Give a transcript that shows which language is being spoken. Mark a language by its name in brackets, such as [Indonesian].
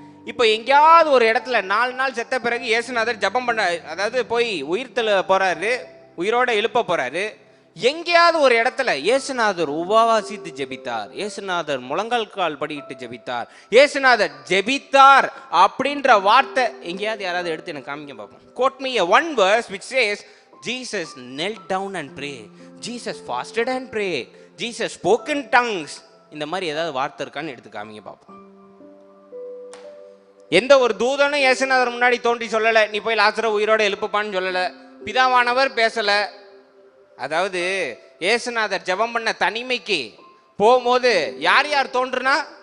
[Tamil] இப்போ எங்கேயாவது ஒரு இடத்துல 4 நாள் செத்த பிறகு இயேசுநாதர் ஜெபம் பண்ண, அதாவது போய் உயிர்த்தெழ போறாரு, உயிரோட எழுப்ப போறாரு. எங்கேயாவது ஒரு இடத்துல இயேசுநாதர் உபவாசித்து ஜெபித்தார், இயேசுநாதர் முழங்கால் படியிட்டு ஜெபித்தார், இயேசுநாதர் ஜெபித்தார் அப்படின்ற வார்த்தை எங்கேயாவது யாராவது எடுத்து எனக்கு காமிக்க பார்ப்போம். [English] Quote me a one verse which says Jesus knelt down and prayed, Jesus fasted and prayed, Jesus spoke in tongues. [Tamil] இந்த மாதிரி ஏதாவது வார்த்தை இருக்கான்னு எடுத்து காமிங்க பார்ப்போம். எந்த ஒரு தூதனும் இயேசுநாதர் முன்னாடி தோன்றி சொல்லலை, நீ போய் லாசரை உயிரோட எழுப்புப்பான்னு சொல்லலை. பிதாவானவர் பேசலை. அதாவது இயேசுநாதர் ஜெபம் பண்ண தனிமைக்கு போகும்போது யார் யார் தோன்றுனா?